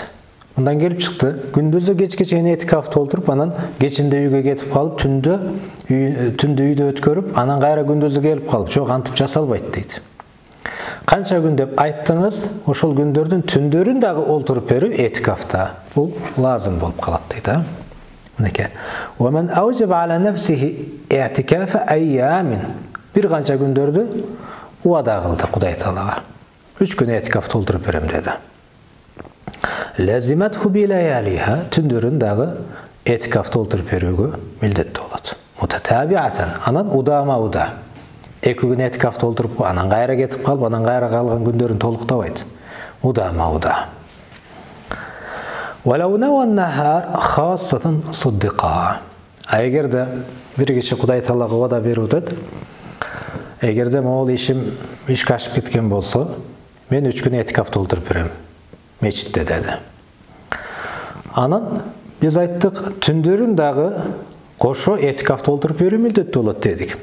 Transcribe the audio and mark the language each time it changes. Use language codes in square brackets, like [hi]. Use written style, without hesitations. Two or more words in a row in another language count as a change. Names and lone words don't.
[ky] Мындан келип чыкты, күндүзү кечке чейин этикафта олтуруп, анан кечинде үйгө кетип калып, түндү үйдө өткөрүп, анан кайра күндүзү келип калып, жок, антип жасалбайт дейт. Канча күн деп айттыңыз, ошол күндөрдүн түндөрүн дагы олтуруп берүү этикафта. Бул лазым болуп калат дейт, а? Мынеке. [ar] ومن أوجب على نفسه اعتكاف أيام. [ky] Bir канча күндөрдү уада кылды Кудай Таалага. 3 күн этикафта олтуруп берем деди. [ar] لزمته بلياليها. [ky] Түндөрүн дагы этикафта олтуруп берүүгө милдеттүү болот. Мутатабиатан. Анан удама-уда. 2 күн этикафта олтуруп, анан кайра кетип калып, анан кайра калган күндөрүн толуктабайт. Удама-уда. [ar] ولو نوى النهار خاصة صدقا. [ky] Эгерде бир киши Кудай Таалага уада берүүдө, эгерде могул ишим ишке ашып кеткен болсо, мен 3 күн этикафта олтуруп берем мечитте деди. Анан биз айттык, түндөрүн дагы кошо этикафта олтуруп берүү милдеттүү болот дедик.